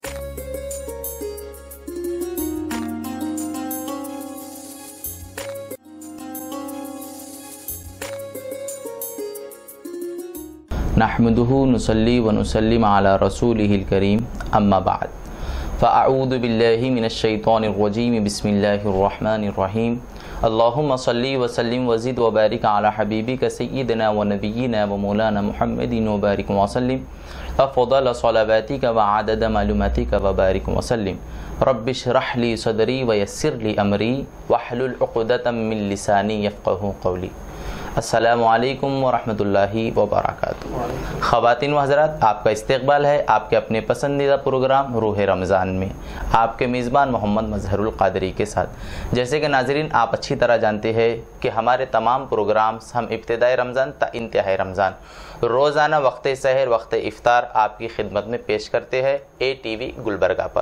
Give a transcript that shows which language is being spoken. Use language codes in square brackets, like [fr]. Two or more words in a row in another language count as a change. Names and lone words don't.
[ar] نحمده ونصلي ونسلم على رسوله الكريم، أما بعد، فأعوذ بالله من الشيطان الرجيم، بسم الله الرحمن الرحيم. اللهم صل وسلم وزد وبارك على حبيبك سيدنا ونبينا ومولانا محمد وبارك وسلم أفضل صلواتك وعدد معلوماتك وبارك وسلم. رب اشرح لي صدري ويسر لي أمري واحلل عقدة من لساني يفقهوا قولي. السلام عليكم ورحمة الله وبركاته. [ur] خواتین و حضرات, آپ کا استقبال ہے آپ کے اپنے پسندیدہ پروگرام روح رمضان میں، آپ کے میزبان محمد مظہر القادری کے ساتھ. جیسے کہ ناظرین آپ اچھی طرح جانتے ہیں کہ ہمارے تمام پروگرامز ہم ابتدائی رمضان تا انتہائی رمضان روزانہ وقت سحر وقت افطار آپ کی خدمت میں پیش کرتے ہیں ATV گلبرگہ پر.